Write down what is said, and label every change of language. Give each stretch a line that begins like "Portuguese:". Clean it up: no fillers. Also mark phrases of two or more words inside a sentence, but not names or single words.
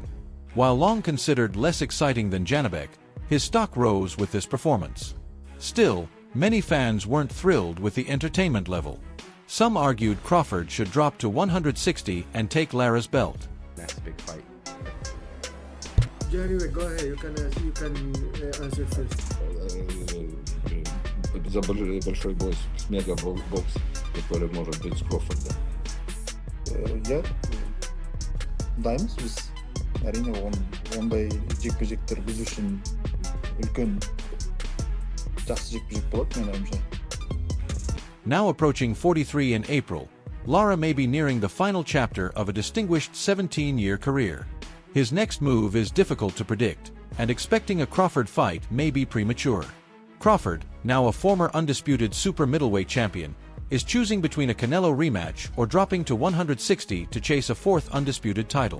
English: While long considered less exciting than Janibek, his stock rose with this performance. Still, many fans weren't thrilled with the entertainment level. Some argued Crawford should drop to 160 and take Lara's belt. That's a big fight. Janibek, go ahead. You can answer first.
Russian: За большой бокс, мега бокс, который может быть с Крофордом.
Kazakh: иә дайынбыз біз әрине ондай жекпе-жектер біз үшін үлкен жақсы жекпе-жек болады менің ойымша.
English: Now approaching 43 in April, Lara may be nearing the final chapter of a distinguished 17-year career. His next move is difficult to predict, and expecting a Crawford fight may be premature. Crawford, now a former undisputed super middleweight champion, is choosing between a Canelo rematch or dropping to 160 to chase a 4th undisputed title.